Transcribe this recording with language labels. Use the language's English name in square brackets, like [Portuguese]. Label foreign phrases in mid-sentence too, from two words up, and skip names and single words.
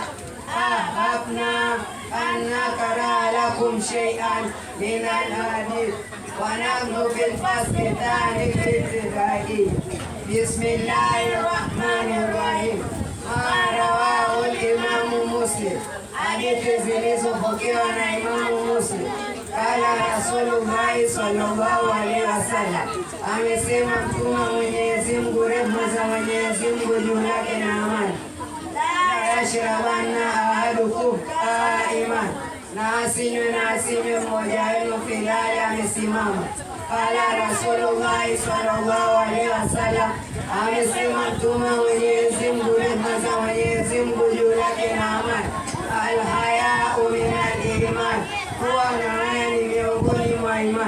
[Arabic] أحببنا أن نقرأ لكم شيئا من الحديث ونحن في الفصل الثاني في الابتدائي. بسم الله الرحمن الرحيم. ما رواه الإمام مسلم. [Swahili] Hadithi zilizopokewa na Imamu Muslim. [Arabic] قال رسول الله صلى الله عليه وسلم, [Swahili] amesema Mtume Mwenyezi Mungu, rehema za Mwenyezi Mungu juu yake na amani, [Arabic] لا يشربن أحدكم قائما, [Swahili] na asinywe mmoja wenu filali amesimama. [Arabic] قال رسول الله صلى الله عليه وسلم, [Swahili] amesema Mtume Mwenyezi Mungu, rehema za Mwenyezi Mungu juu yake na amani, [Arabic] الحياء من الإيمان, [Swahili] kuwa na haya ni miongoni mwa imani.